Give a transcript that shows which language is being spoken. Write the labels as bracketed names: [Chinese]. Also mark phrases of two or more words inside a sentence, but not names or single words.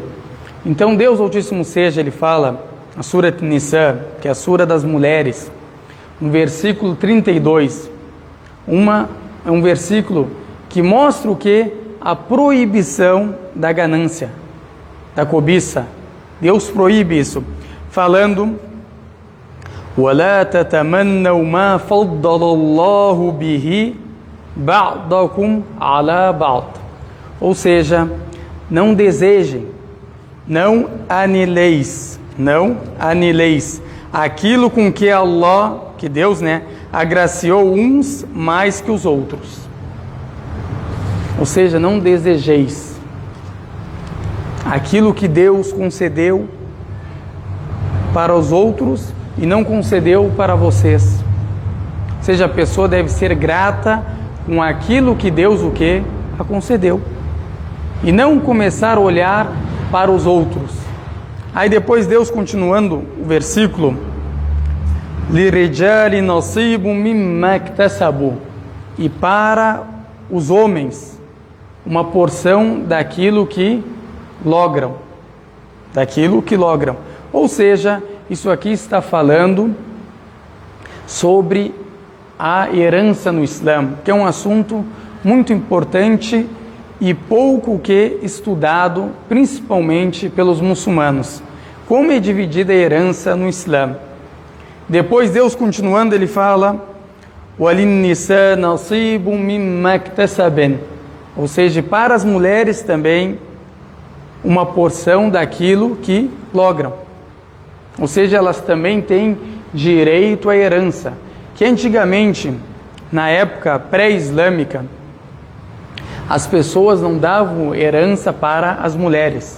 [Portuguese] Então Deus Altíssimo seja, ele fala, a Sura Nisa, que é a Sura das mulheres, no versículo 32, é um versículo que mostra o que? A proibição da ganância, da cobiça. Deus proíbe isso, falando: [Arabic] وَلَا تَتَمَنَّوْا مَا فَضَّلَ اللَّهُ بِهِ بَعْضَكُمْ عَلَى بَعْضٍ. [Portuguese] Ou seja, não desejem, não anileis aquilo com que Allah, que Deus, agraciou uns mais que os outros. Ou seja, não desejeis aquilo que Deus concedeu para os outros e não concedeu para vocês. Ou seja, a pessoa deve ser grata com aquilo que Deus o quê? A concedeu. E não começar a olhar para os outros. Aí depois Deus, continuando o versículo, [Arabic] لِرِجَالِ نَصِيبٌ مِمَّا اكْتَسَبُوا, [Portuguese] e para os homens uma porção daquilo que logram. Ou seja, isso aqui está falando sobre a herança no Islã, que é um assunto muito importante e pouco que estudado, principalmente pelos muçulmanos. Como é dividida a herança no Islã? Depois Deus, continuando, ele fala: [Arabic] وَلِلنِّسَاءِ نَصِيبٌ مِّمَّا اكْتَسَبْنَ. [Portuguese] Ou seja, para as mulheres também uma porção daquilo que logram. Ou seja, elas também têm direito à herança, que antigamente, na época pré-islâmica, as pessoas não davam herança para as mulheres.